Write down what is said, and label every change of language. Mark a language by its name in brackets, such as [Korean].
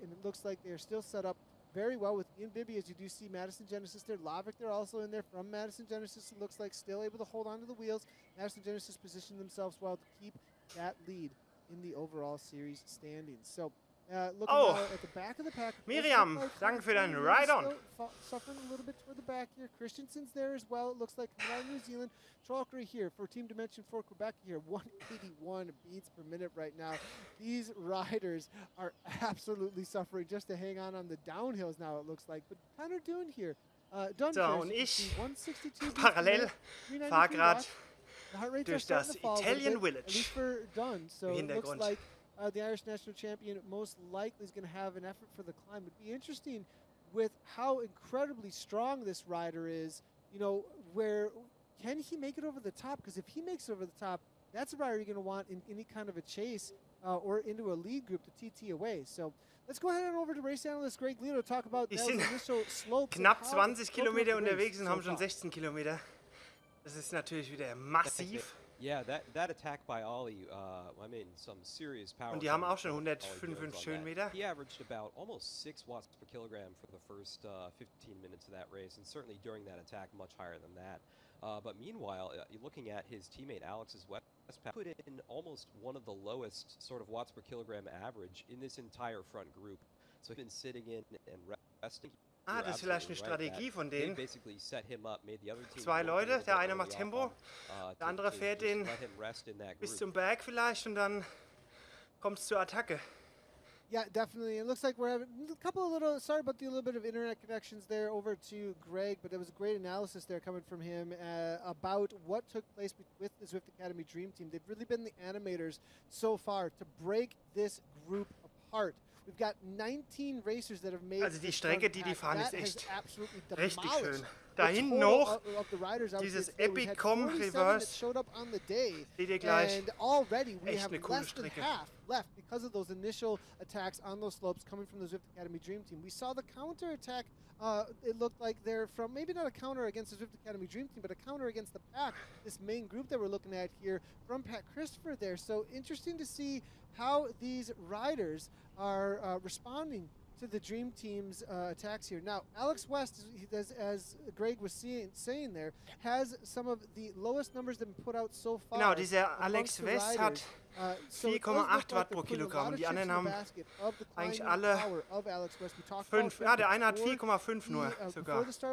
[English] And it looks like they're still set up very well with Ian Bibby, as you do see Madison Genesis there. Lavik, they're also in there from Madison Genesis. It looks like still able to hold on to the wheels. Madison Genesis positioned themselves well to keep that lead in the overall series standings. So, looking now at the back of the pack. [German] Miriam, danke für deinen Ride-On. [English] Suffering a little bit toward the back here. Christensen's there as well. It looks like coming out of New Zealand. Trolkery here for Team Dimension for Quebec here. 181 beats per minute right now. These riders are absolutely suffering just to hang on the downhills now, it looks like. But Connor Dune here. [German] So, und ich parallel fahre gerade durch das Italian Village im Hintergrund. [English] The Irish national champion most likely is going to have an effort for the climb. It would be interesting with how incredibly strong this rider is, you know, where can he make it over the top? Because if he makes it over the top, that's a rider you're going to want in any kind of a chase or into a lead group to TT away. So let's go ahead and over to race analyst Greg Leo to talk about those initial slopes. [German] Knapp 20 Kilometer unterwegs und haben schon 16 Kilometer. Das ist natürlich wieder massiv. [English] Yeah, that attack by Ollie, I mean, some serious power. [German] Und die haben auch schon 155 Höhenmeter. [English] He averaged about almost 6 watts per kilogram for the first 15 minutes of that race, and certainly during that attack, much higher than that. But meanwhile, looking at his teammate Alex's Westpac, put in almost one of the lowest sort of watts per kilogram average in this entire front group. So he's been sitting in and resting. [German] Ah, das ist vielleicht eine Strategie von denen. 2 Leute, der eine macht Tempo, der andere fährt den bis zum Berg vielleicht und dann kommt es zur Attacke. [English] Yeah, definitely. It looks like we're having a couple of little, sorry about the little bit of internet connections there over to Greg, but there was a great analysis there coming from him about what took place with the Zwift Academy Dream Team. They've really been the animators so far to break this group apart. We've got 19 racers that have made. [German] Also die Strecke, die fahren, ist echt richtig schön. Da hinten hoch, dieses Epicom Reverse, seht ihr gleich, echt eine coole Strecke. [English] Left because of those initial attacks on those slopes coming from the Zwift Academy Dream Team. We saw the counter attack. It looked like they're from maybe not a counter against the Zwift Academy Dream Team, but a counter against the pack, this main group that we're looking at here from Pat Christopher there. So interesting to see how these riders are responding to the Dream Team's attacks here. Now, Alex West, as Greg was saying there, has some of the lowest numbers that have been put out so far. [German] Genau, dieser Alex West hat 4,8 Watt pro Kilogramm. Die anderen haben eigentlich alle 5. Ja, der eine hat 4,5 nur sogar.